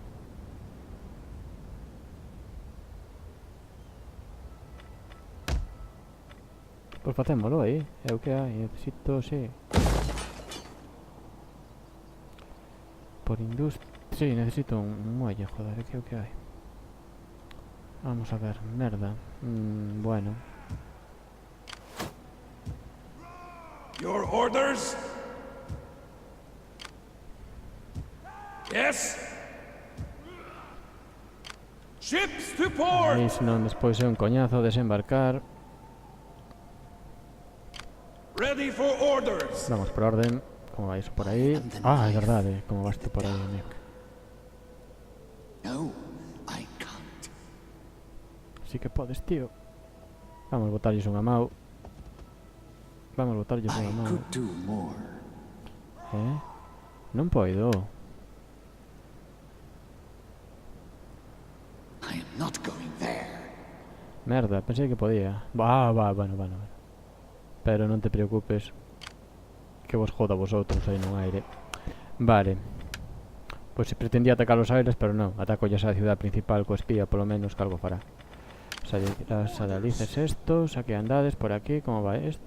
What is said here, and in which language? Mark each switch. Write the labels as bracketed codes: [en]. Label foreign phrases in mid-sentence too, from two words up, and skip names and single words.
[gl] Pois facémolo aí, é o que hai, necesito, sí. Por industria... Sí, necesito un muelle, joder, é que é o que hai. Vamos a ver, merda. Bueno. [en] Your orders? Yes? Ships to port! [gl] Aí senón despois é un coñazo desembarcar. [en] Ready for orders! [gl] Vamos por orden. Como vais por aí? Ah, é verdade, como vas tú por aí, amigo. No, [en] I can't. [gl] Si que podes, tío. Vamos botarlles unha mau. Vamos botarlles [en] I [gl] unha mau. [en] could do more. [gl] Non poido. [en] I am not going there. [gl] Merda, pensei que podía. Bueno. Pero non te preocupes, que vos joda vosotros aí no aire. Vale. Pois se pretendía atacar os aires, pero non. Ataco ya a ciudad principal co espía, polo menos que algo fará. Sadalices estos, aquí andades por aquí, como va esto?